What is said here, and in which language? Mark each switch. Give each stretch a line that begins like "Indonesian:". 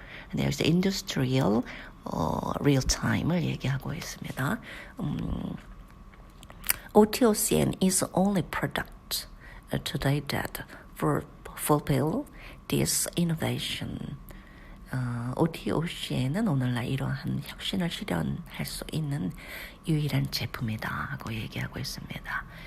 Korean: 근데 여기서 industrial real-time을 얘기하고 있습니다.
English: OTOCN is only product today that fulfill this innovation.
Korean: OTOCN은 오늘날 이러한 혁신을 실현할 수 있는 유일한 제품이다 하고 얘기하고 있습니다.